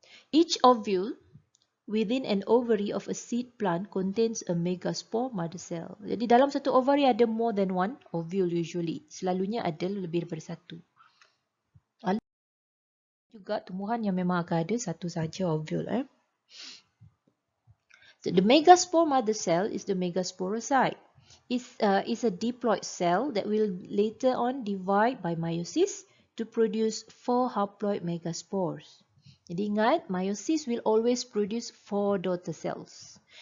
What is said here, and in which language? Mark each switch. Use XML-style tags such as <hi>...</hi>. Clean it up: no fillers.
<en>Each ovule within an ovary of a seed plant contains a megaspore mother cell.</en> <ms>Jadi dalam satu ovary ada</ms> <en>more than one ovule usually.</en> <ms>Selalunya ada lebih daripada satu. Ada juga tumbuhan yang memang akan ada satu saja ovule.</ms> <en>So the megaspore mother cell is the megasporocyte. It's a diploid cell that will later on divide by meiosis to produce 4 haploid megaspores.</en> <ms>Jadi ingat,</ms> <en>meiosis will always produce 4 daughter cells.</en>